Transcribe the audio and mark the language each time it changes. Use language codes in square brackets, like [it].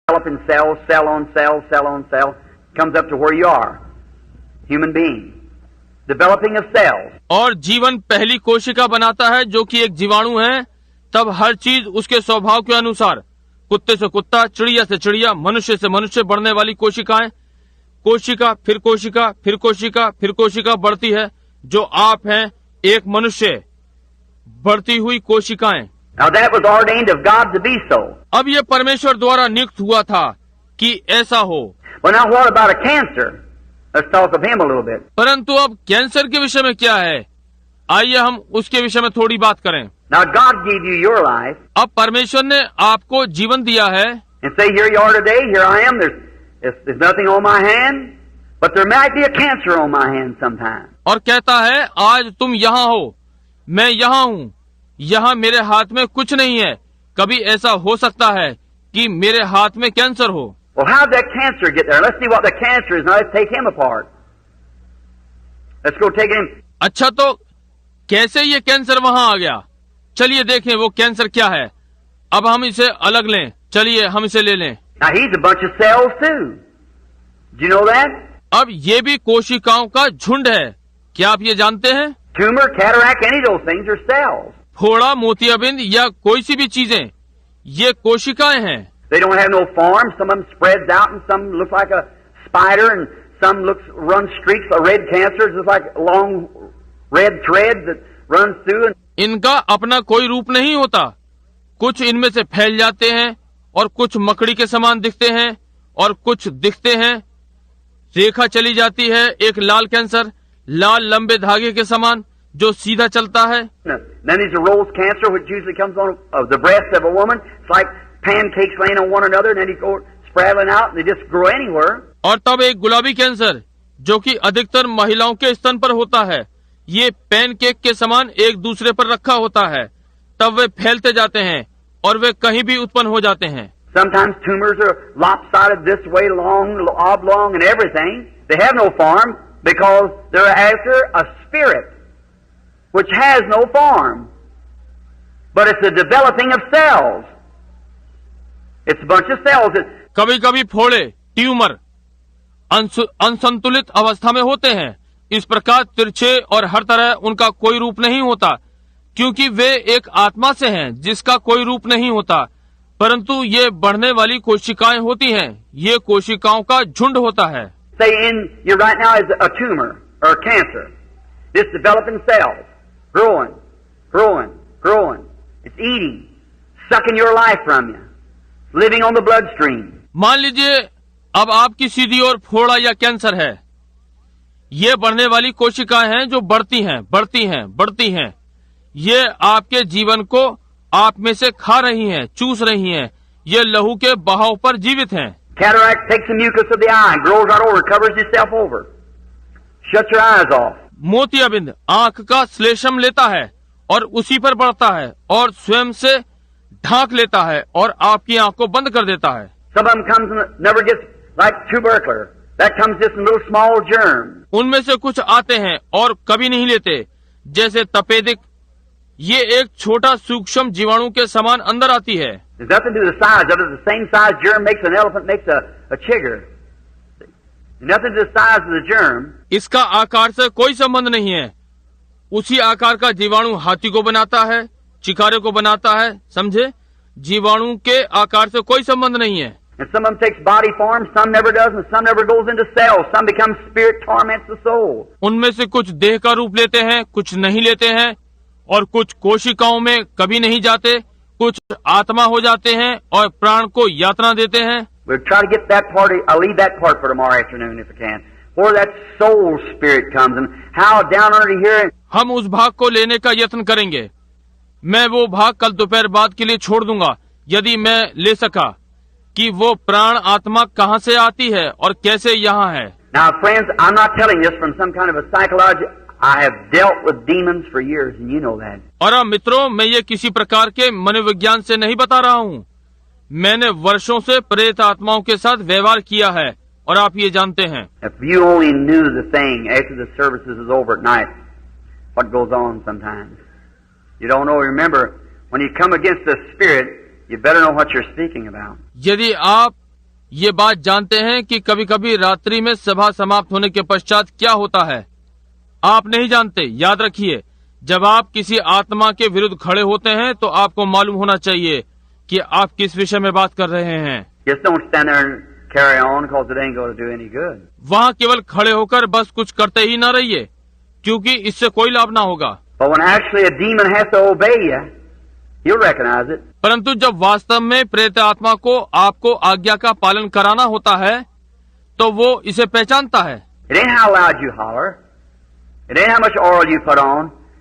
[en] developing cells, cell on cell, cell on cell, comes up to where you are, human being. Developing of cells. [hi] और जीवन पहली कोशिका बनाता है जो कि एक जीवाणु है, तब हर चीज उसके स्वभाव के अनुसार, कुत्ते से कुत्ता, चिड़िया से चिड़िया, मनुष्य से मनुष्य बढ़ने वाली कोशिकाएं, कोशिका फिर कोशिका फिर कोशिका फिर कोशिका बढ़ती है, जो आप हैं, एक मनुष्य, बढ़ती हुई कोशिकाएं। [en] Now that was ordained of God to be so. [hi] अब ये परमेश्वर द्वारा नियुक्त हुआ था कि ऐसा हो। [en] Well, now what about a cancer? Let's talk of him a little bit. [hi] परंतु अब कैंसर के विषय में क्या है, आइए हम उसके विषय में थोड़ी बात करें। [en] Now God gave you your life. [hi] अब परमेश्वर ने आपको जीवन दिया है। [en] And say, here you are today, here I am, there's nothing on my hand, but there might be a cancer on my hand sometime. [hi] और कहता है, आज तुम यहाँ हो, मैं यहाँ हूँ, यहाँ मेरे हाथ में कुछ नहीं है, कभी ऐसा हो सकता है कि मेरे हाथ में कैंसर हो। [en] Well, how did that cancer get there? Let's see what the cancer is. Now let's take him apart. Let's go take him. [hi] अच्छा, तो कैसे ये कैंसर वहाँ आ गया? चलिए देखें वो कैंसर क्या है। अब हम इसे अलग लें, चलिए हम इसे ले लें। [en] Now he's a bunch of cells too. Do you know that? [hi] अब ये भी कोशिकाओं का झुंड है, क्या आप ये जानते हैं? [en] Tumor, cataract, any of those things are cells. [hi] फोड़ा, मोतियाबिंद या कोई सी भी चीजें, ये कोशिकाएं हैं। [en] They don't have no form. Some of them spreads out, and some look like a spider, and some run streaks. A red cancer is just like a long red thread that runs through. [hi] इनका अपना कोई रूप नहीं होता, कुछ इनमें से फैल जाते हैं और कुछ मकड़ी के समान दिखते हैं और कुछ दिखते हैं, रेखा चली जाती है, एक लाल कैंसर, लाल लंबे धागे के समान जो सीधा चलता है। [en] Then there's a rose cancer, which usually comes on the breast of a woman. It's like pancakes laying on one another, and then they go spiraling out, and they just grow anywhere. [hi] और तब एक गुलाबी cancer, जो कि अधिकतर महिलाओं के स्तन पर होता है, ये पैनकेक के समान एक दूसरे पर रखा होता है, तब वे फैलते जाते हैं और वे कहीं भी उत्पन्न हो जाते हैं। [en] Sometimes tumors are lopsided this way, long, oblong, and everything. They have no form because they're after a spirit which has no form, but it's the developing of cells. It's a bunch of cells. [hi] कभी कभी फोड़े, tumour अनसंतुलित अवस्था में होते हैं, इस प्रकार तिरछे और हर तरह उनका कोई रूप नहीं होता, क्योंकि वे एक आत्मा से हैं जिसका कोई रूप नहीं होता, परंतु ये बढ़ने वाली कोशिकाएं होती हैं, ये कोशिकाओं का झुंड होता है। [en] Say in you right now is a tumor or a cancer. This developing cells, growing, growing, growing. It's eating, sucking your life from you, living on the bloodstream. [hi] मान लीजिए अब आपकी सीधी ओर फोड़ा या कैंसर है, ये बढ़ने वाली कोशिकाएं हैं जो बढ़ती हैं, बढ़ती हैं, बढ़ती हैं, ये आपके जीवन को आप में से खा रही हैं, चूस रही हैं, ये लहू के बहाव पर जीवित हैं। [en] Cataract takes the mucus of the eye, grows right over, covers itself over, shuts your eyes off. [hi] मोतियाबिंद आंख का श्लेष्म लेता है और उसी पर बढ़ता है और स्वयं से ढांक लेता है और आपकी आंख को बंद कर देता है। [en] Some of them comes and never gets like tubercular. That comes just in little small germs. [hi] उनमें से कुछ आते हैं और कभी नहीं लेते, जैसे तपेदिक, ये एक छोटा सूक्ष्म जीवाणु के समान अंदर आती है। [en] There's nothing to do with the size of it. The same size germ makes an elephant, makes a chigger. Nothing to do with the size of the germ. [hi] इसका आकार से कोई संबंध नहीं है, उसी आकार का जीवाणु हाथी को बनाता है, चिकारे को बनाता है, समझे? जीवाणु के आकार से कोई संबंध नहीं है। [en] And some of them takes body form, some never does, and some never goes into cells. Some becomes spirit, torments the soul. [hi] उनमें से कुछ देह का रूप लेते हैं, कुछ नहीं लेते हैं, और कुछ कोशिकाओं में कभी नहीं जाते, कुछ आत्मा हो जाते हैं और प्राण को यातना देते हैं। [en] We'll try to get that part. I'll leave that part for tomorrow afternoon if I can. Where that soul spirit comes and how down under here. [hi] हम उस भाग को लेने का यत्न करेंगे। मैं वो भाग कल दोपहर बाद के लिए छोड़ दूंगा, यदि मैं ले सका, कि वो प्राण आत्मा कहाँ से आती है और कैसे यहाँ है। [en] Now, friends, I'm not telling this from some kind of a psychology. I have dealt with demons for years, and you know that. [hi] और अब मित्रों, मैं ये किसी प्रकार के मनोविज्ञान से नहीं बता रहा हूँ, मैंने वर्षों से प्रेत आत्माओं के साथ व्यवहार किया है और आप ये जानते हैं। [en] If you only knew the thing after the services is over at night, what goes on sometimes. You don't know. Remember, when you come against the spirit, you better know what you're speaking about. [hi] यदि आप ये बात जानते हैं कि कभी कभी रात्रि में सभा समाप्त होने के पश्चात क्या होता है? आप नहीं जानते। याद रखिए, जब आप किसी आत्मा के विरुद्ध खड़े होते हैं तो आपको मालूम होना चाहिए कि आप किस विषय में बात कर रहे हैं। [en] Just don't stand there and carry on because it ain't going to do any good. [hi] वहाँ केवल खड़े होकर बस कुछ करते ही न रहिए, क्योंकि इससे कोई लाभ ना होगा। [en] But when actually a demon has to obey you, you'll recognize it. [hi] परंतु जब वास्तव में प्रेत आत्मा को आपको आज्ञा का पालन कराना होता है तो वो इसे पहचानता है। [en] It ain't how loud you holler. It ain't how much oil you put on.